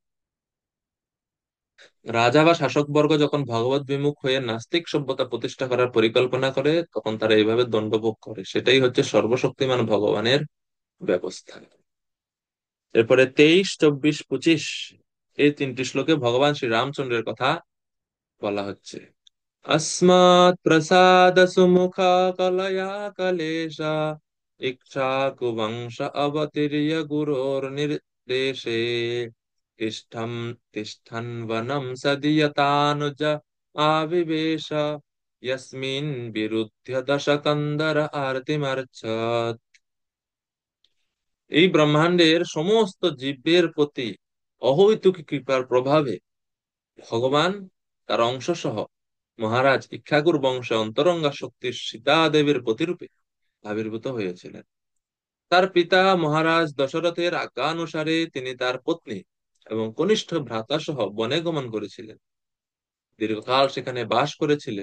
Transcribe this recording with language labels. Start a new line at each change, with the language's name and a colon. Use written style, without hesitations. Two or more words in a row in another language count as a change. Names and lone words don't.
Bangla: রাজা বা শাসক বর্গ যখন ভগবত বিমুখ হয়ে নাস্তিক সভ্যতা প্রতিষ্ঠা করার পরিকল্পনা করে তখন তারা এইভাবে দণ্ডভোগ করে, সেটাই হচ্ছে সর্বশক্তিমান ভগবানের ব্যবস্থা। এরপরে 23, 24, 25 এই তিনটি শ্লোকে ভগবান শ্রী রামচন্দ্রের কথা বলা হচ্ছে।
Sanskrit: अस्मात् प्रसाद सुमुखा कलया कलेशा इक्ष्वाकुवंश अवतीर्य गुरोर्निर्देशे तिष्ठम् तिष्ठन् वनं सदीयतानुज आविवेश यस्मिन् विरुध्य दशकन्दर आरतिमर्चत्।
Bangla: এই ব্রহ্মাণ্ডের সমস্ত জীবের প্রতি অহৈতুকী কৃপার প্রভাবে ভগবান তার অংশ সহ মহারাজ ইক্ষ্বাকুর বংশে অন্তরঙ্গা শক্তির সীতা দেবীর প্রতিরূপে আবির্ভূত হয়েছিলেন। তার পিতা মহারাজ দশরথের আজ্ঞানুসারে তিনি তার পত্নী এবং কনিষ্ঠ ভ্রাতা সহ বনে গমন করেছিলেন, দীর্ঘকাল সেখানে বাস করেছিলেন।